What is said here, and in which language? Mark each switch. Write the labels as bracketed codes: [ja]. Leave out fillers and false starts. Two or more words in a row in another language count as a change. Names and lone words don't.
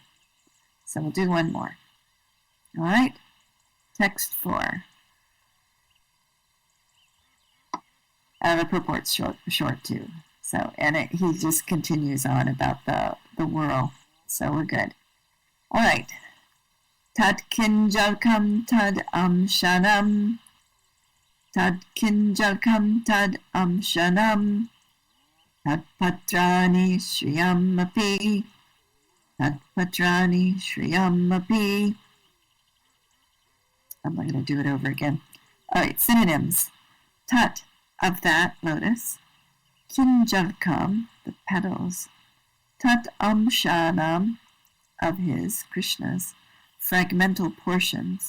[en] So we'll do one more. All right? Text 4. The purport's short too. So, and he just continues on about the whirl. So we're good. All right. [sa] Tad kinjalkam tad amshanam. Tad kinjalkam tad amshanam. Tad patrani shriyam api. Tad patrani shriyam api. [en] I'm not going to do it over again. All right, synonyms. Tat, of that lotus. Kinjalkam, the petals. [sa] Tat amshanam, [en] of his, Krishna's, fragmental portions.